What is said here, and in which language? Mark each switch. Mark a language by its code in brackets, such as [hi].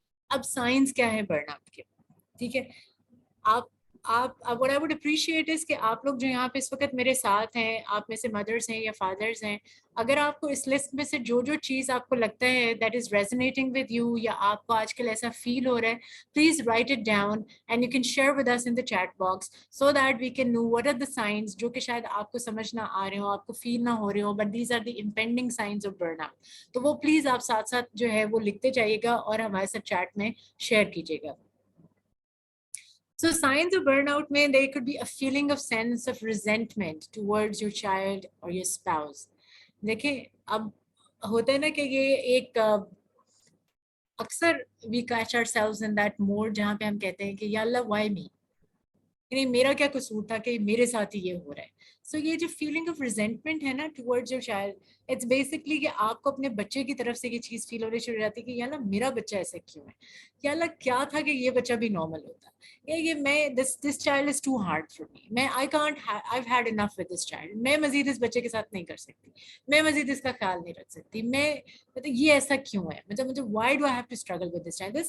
[ur] اب سائنس کیا ہے برن آؤٹ کے, ٹھیک ہے. آپ [en] what I would appreciate is [ur] کہ آپ لوگ جو یہاں پہ اس وقت میرے ساتھ ہیں, آپ میں سے مدرس ہیں یا فادرز ہیں, اگر آپ کو اس لسٹ میں سے جو چیز آپ کو لگتا ہے [en] that is resonating with you, [ur] یا آپ کو آج کل ایسا فیل ہو رہا ہے, [en] please write it down and you can share with us in the chat box so that we can know what are the signs [ur] جو کہ شاید آپ کو سمجھ نہ آ رہے ہوں, آپ کو فیل نہ ہو رہے ہوں, [en] but these are the impending signs of burnout. [ur] تو وہ پلیز آپ ساتھ ساتھ جو ہے وہ لکھتے جائیے گا اور ہمارے ساتھ چیٹ میں شیئر کیجیے گا. [en] So signs of burnout [ur] میں [en] there could be a feeling of sense of resentment towards your child or your spouse. [ur] دیکھیں اب ہوتا ہے نا کہ یہ ایک اکثر [en] we catch ourselves in that mode [ur] جہاں پہ ہم کہتے ہیں کہ یا اللہ [en] why me, [ur] یعنی میرا کیا قصور تھا کہ میرے ساتھ ہی یہ ہو رہا ہے. سو یہ جو [en] feeling of resentment [ur] ہے نا [en] towards your child, it's basically [ur] کہ آپ کو اپنے بچے کی طرف سے یہ چیز فیل ہونی شروع ہو جاتی ہے کہ یا اللہ میرا بچہ ایسا کیوں ہے, یا اللہ کیا تھا کہ یہ بچہ بھی نارمل ہوتا, یا یہ میں [en] this child is too hard for me, [ur] میں [en] I can't I had enough with this child, [ur] میں مزید اس بچے کے ساتھ نہیں کر سکتی, میں مزید اس کا خیال نہیں رکھ سکتی, میں مطلب یہ ایسا کیوں ہے, مطلب مجھے [en] Why do I have to struggle with this child.